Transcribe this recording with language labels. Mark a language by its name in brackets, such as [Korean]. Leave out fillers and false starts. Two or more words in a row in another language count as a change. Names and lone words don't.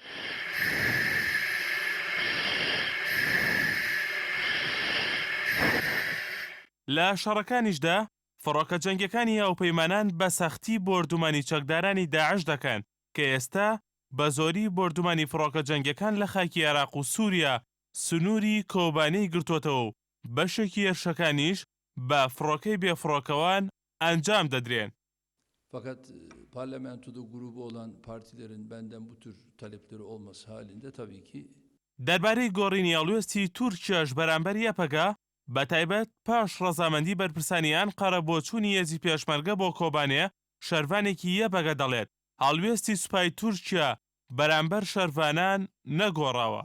[Central Kurdish] لە شەڕەکانیشدا فڕۆکە جەنگیەکانی هاوپەیمانان بە سەختی بردومانی چەکدارانی داعش دەکەن کە ئێستا بە زۆری بردومانی فڕۆکە جەنگیەکان لە خاکی عێراق و سووریا سنووری کۆبانەی گرتوتەوە و بەشێکی هێرشەکانیش بە فڕۆکەی بێفڕۆکەوان ئەنجام دەدرێن. [Turkish] Fakat parlamentoda grubu olan partilerin benden bu tür talepleri olması halinde tabii ki [Central Kurdish] دەربارەی گۆڕینی هەڵوێستی تورکیاش بەرامبەر یەپەکە بە تایبەت پاش ڕەزامەندی بەرپرسانیان قەرە بۆ چوونی هێزی پێشمەرگە بۆ کۆبانێ شەروانێکی یەپەکە دەڵێت هەڵوێستی سوپای تورکیا بەرامبەر شەروانان نەگۆڕاوە.